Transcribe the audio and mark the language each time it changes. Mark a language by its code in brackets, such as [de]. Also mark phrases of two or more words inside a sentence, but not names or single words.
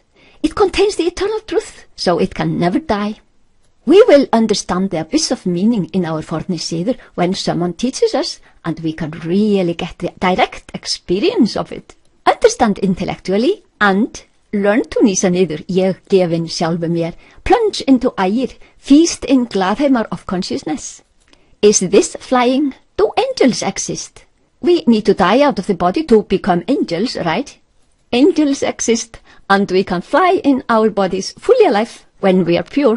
[en] It contains the eternal truth, so it can never die. We will understand the abyss of meaning in our [is] forni siður [en] when someone teaches us, and we can really get the direct experience of it. Understand intellectually and learn to [is] nísa niður, ég gefin sjálfu mér, [en] plunge into ægir, feast in glaðheimar of consciousness. Is this flying? Do angels exist? We need to die out of the body to become angels, right? Angels exist, and we can fly in our bodies fully alive when we are pure.